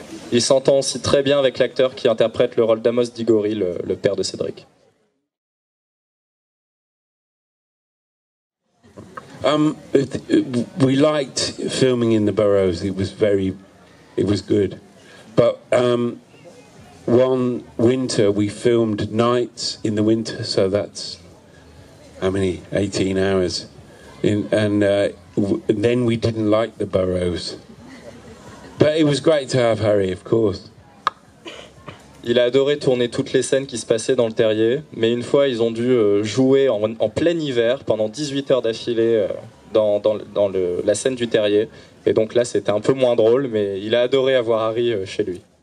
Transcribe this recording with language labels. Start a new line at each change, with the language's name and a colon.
French: Il s'entend aussi très bien avec l'acteur qui interprète le rôle d'Amos Diggory, le père de Cédric.
English: We liked filming in the Burrows. It was good. But one winter we filmed nights in the winter, so that's how many? 18 hours. And then we didn't like the Burrows. But it was great to have Harry, of course.
French: Il a adoré tourner toutes les scènes qui se passaient dans le terrier, mais une fois ils ont dû jouer en plein hiver pendant 18 heures d'affilée dans la scène du terrier. Et donc là c'était un peu moins drôle, mais il a adoré avoir Harry chez lui.